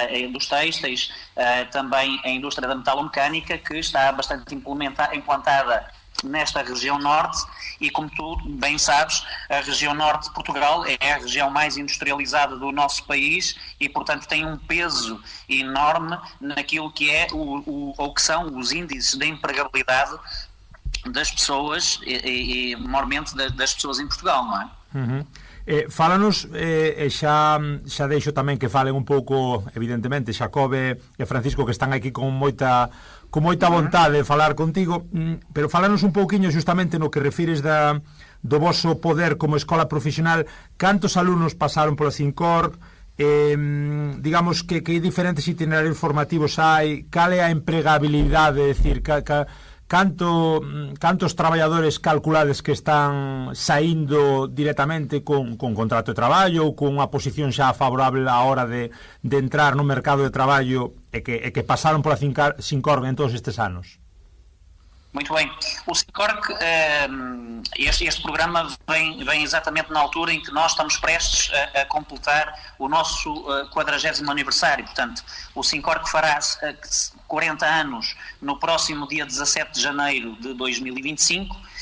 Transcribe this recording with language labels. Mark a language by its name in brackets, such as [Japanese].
[Portuguese] dos têxteis, também a indústria da metalomecânica, que está bastante implantada nesta região norte e, como tu bem sabes, a região norte de Portugal é a região mais industrializada do nosso país e, portanto, tem um peso enorme naquilo que é ou que são os índices de empregabilidade das pessoas e mormente das pessoas em Portugal, não é? Uhum. [Galician] Fálanos, xa deixo tamén que falen un pouco, evidentemente, Xacobe e Francisco, que están aquí con moita vontade de falar contigo, pero fálanos un pouquiño justamente no que refires do voso poder como escola profesional. Cantos alumnos pasaron pola Sincorg? Digamos que diferentes itinerarios formativos hai? Cal é a empregabilidade? É dicir, cantos traballadores calculades que están saindo directamente con contrato de traballo ou con unha posición xa favorable á hora de entrar no mercado de traballo e que pasaron pola Sincorg en todos estes anos? [Portuguese] Muito bem. O Sincorg, este programa vem exatamente na altura em que nós estamos prestes a completar o nosso 40º aniversário. Portanto, o Sincorg fará 40 anos no próximo dia 17 de janeiro de 2025.